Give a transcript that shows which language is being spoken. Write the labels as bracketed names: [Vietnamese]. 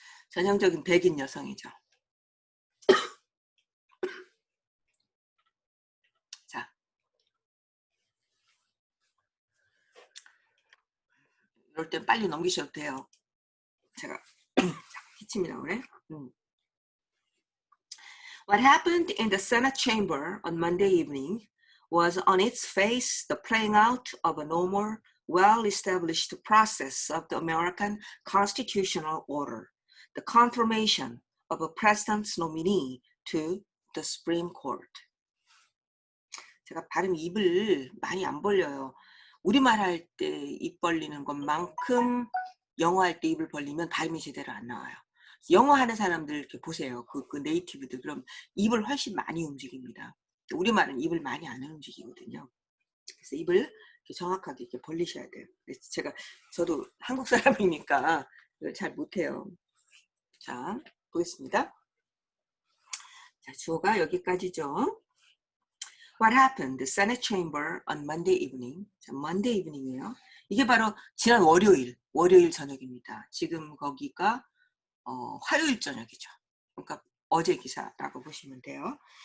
[Korean] 전형적인 백인 여성이죠. 자, 이럴 땐 빨리 넘기셔도 돼요. 제가 기침이 나오네. [English] What happened in the Senate chamber on Monday evening was on its face the playing out of a normal, well-established process of the American constitutional order, the confirmation of a president's nominee to the Supreme Court. [Korean] 제가 발음이 입을 많이 안 벌려요. 우리말 할 때 입 벌리는 것만큼 영어 할 때 입을 벌리면 발음이 제대로 안 나와요. 영어 하는 사람들 이렇게 보세요. 그 네이티브들 그럼 입을 훨씬 많이 움직입니다. 우리말은 입을 많이 안 움직이거든요. 그래서 입을 이렇게 정확하게 이렇게 벌리셔야 돼요. 저도 한국 사람이니까 이걸 잘 못해요. 자, 보겠습니다. 자, 주어가 여기까지죠. [English] What happened? The Senate chamber on Monday evening. [Korean] 자, Monday evening이에요. 이게 바로 지난 월요일 저녁입니다. 지금 거기가 화요일 저녁이죠. 그러니까 어제 기사라고 보시면 돼요.